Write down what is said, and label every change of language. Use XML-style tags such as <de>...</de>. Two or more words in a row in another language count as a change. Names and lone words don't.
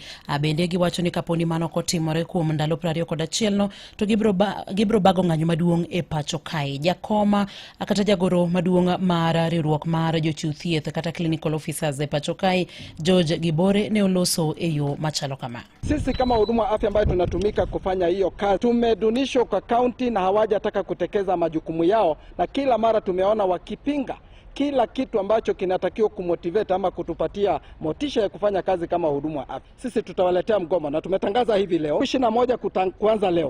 <luo>Bende giwacho ni kaponi mano kotimore kuom ndalo 21 no to gibro bago ng'anyo maduong' e pacho kai. Jakoma kata jagoro maduong' mar riwruok mar jochiw thieth kata</luo> <en>clinical officers</en> <luo>e pacho kai George Gibore ne oloso e yo machalo kama.</luo> <sw>Sisi kama huduma wa afya ambayo tunatumika kufanya hiyo kazi tumedunishwa kwa county na hawajataka kutekeza majukumu yao, na kila mara tumeona wakipinga kila kitu ambacho kinatakiwa kumotivate ama kutupatia motisha ya kufanya kazi kama huduma wa afya. Sisi tutawaletea mgomo na tumetangaza hivi leo 21 kuanza leo.</sw>